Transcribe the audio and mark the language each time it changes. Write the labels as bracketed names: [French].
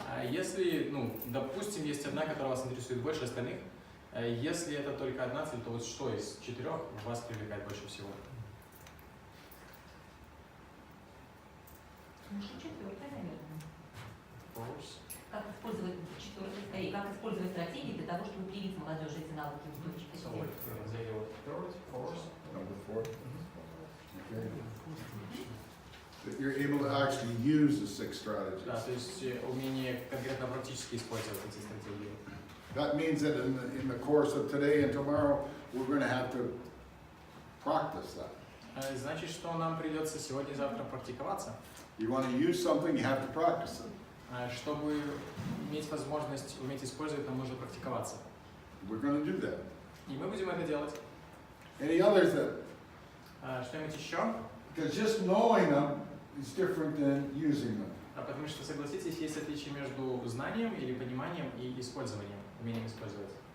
[Russian] Если, допустим, есть одна, которая вас интересует больше остальных, если это только одна цель, то вот что из 4 вас привлекает больше всего? Наша 4-я, наверное. [English] course. [Russian] Как использовать как использовать стратегии для того, чтобы привить молодежи эти навыки устойчивости. [English] So like [Russian] разделе вот [English] third course. Number 4. Okay. That you're able to actually use the 6 strategies. [Russian] Да, то есть умение конкретно практически использовать эти стратегии. [English] That means that in the course of today and tomorrow, we're going to have to practice that. [Russian] Значит, что нам придется сегодня и завтра практиковаться. [English] You want to use something, you have to practice it. [Russian] Чтобы иметь возможность уметь использовать, нам нужно практиковаться. [English] We're going to do that. [Russian] И мы будем это делать. [English] Any others that? [Russian] Что-нибудь еще? [English] Because just knowing them is different than using them. [Russian] Потому что, согласитесь, есть отличие между знанием или пониманием и использованием, умением использовать.